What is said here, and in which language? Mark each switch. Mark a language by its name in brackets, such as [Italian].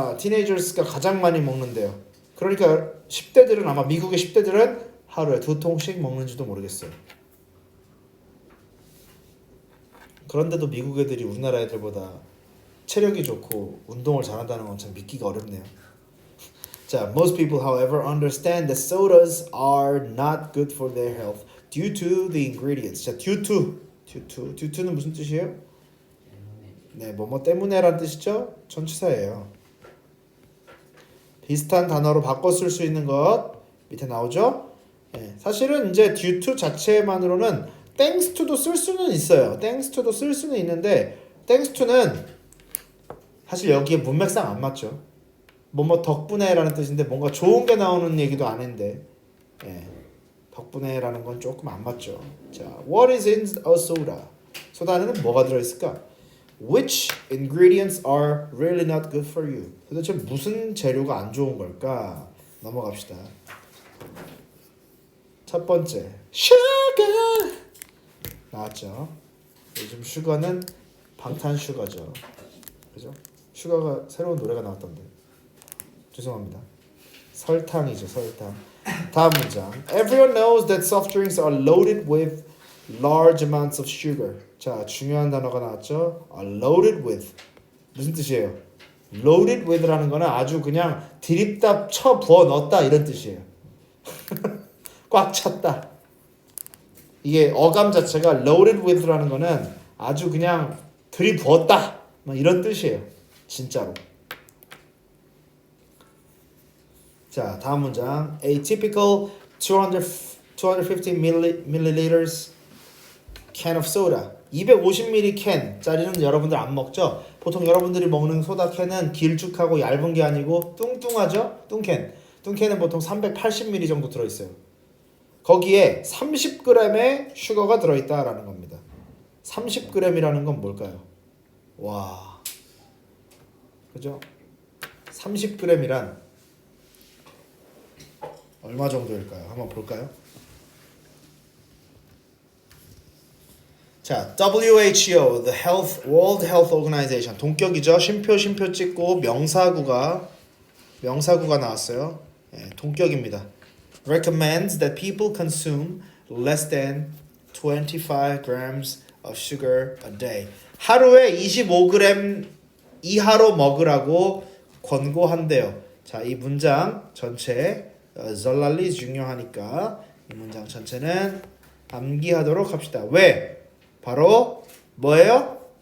[Korean] teenagers가 가장 많이 먹는데요. 그러니까 10대들은 아마 미국의 10대들은 하루에 2통씩 먹는지도 모르겠어요. 그런데도 미국 애들이 우리나라 애들보다 체력이 좋고 운동을 잘한다는 건 참 믿기가 어렵네요. [English] 자, most people, however, understand that sodas are not good for their health due to the ingredients. [Korean] 자, due to는 무슨 뜻이에요? 네, 뭐뭐 때문에란 뜻이죠? 전치사예요. 비슷한 단어로 바꿔 쓸 수 있는 것 밑에 나오죠? 네, 사실은 이제 due to 자체만으로는 thanks to도 쓸 수는 있어요. thanks to도 쓸 수는 있는데 thanks to는 사실 여기에 문맥상 안 맞죠. 뭐뭐 덕분에라는 뜻인데 뭔가 좋은 게 나오는 얘기도 아닌데 예, 덕분에라는 건 조금 안 맞죠. [English] 자, what is in a soda? [Korean] 소다는 뭐가 들어있을까? [English] Which ingredients are really not good for you? [Korean] 도대체 무슨 재료가 안 좋은 걸까? 넘어갑시다. 첫 번째, sugar 나왔죠. 요즘 슈거는 방탄슈거죠. 그죠? 슈거가 새로운 노래가 나왔던데. 죄송합니다. 설탕이죠, 설탕. 다음 문장. [English] Everyone knows that soft drinks are loaded with large amounts of sugar. [Korean] 자, 중요한 단어가 나왔죠. [English] are loaded with. [Korean] 무슨 뜻이에요? loaded with라는 거는 아주 그냥 드립다 쳐 부어 넣었다 이런 뜻이에요. 꽉 찼다. 이게 어감 자체가 loaded with라는 거는 아주 그냥 들이부었다. 뭐 이런 뜻이에요. 진짜로. 자, 다음 문장. [English] A typical 250 milliliters can of soda. [Korean] 250ml 캔짜리는 여러분들 안 먹죠? 보통 여러분들이 먹는 소다 캔은 길쭉하고 얇은 게 아니고 뚱뚱하죠? 뚱캔. 뚱캔은 보통 380ml 정도 들어있어요. 거기에 30g의 슈거가 들어있다라는 겁니다. 30g이라는 건 뭘까요? 와, 그죠? 30g이란 얼마 정도일까요? 한번 볼까요? [English] 자, WHO, the World Health Organization, [Korean] 동격이죠. 쉼표 찍고 명사구가 나왔어요. 네, 동격입니다. [English] Recommends that people consume less than 25 grams of sugar a day. [Korean] 하루에 25g 이하로 먹으라고 권고한대요. 자, 이 문장 전체 전랄리 중요하니까 이 문장 전체는 암기하도록 합시다. 왜? 바로 뭐예요?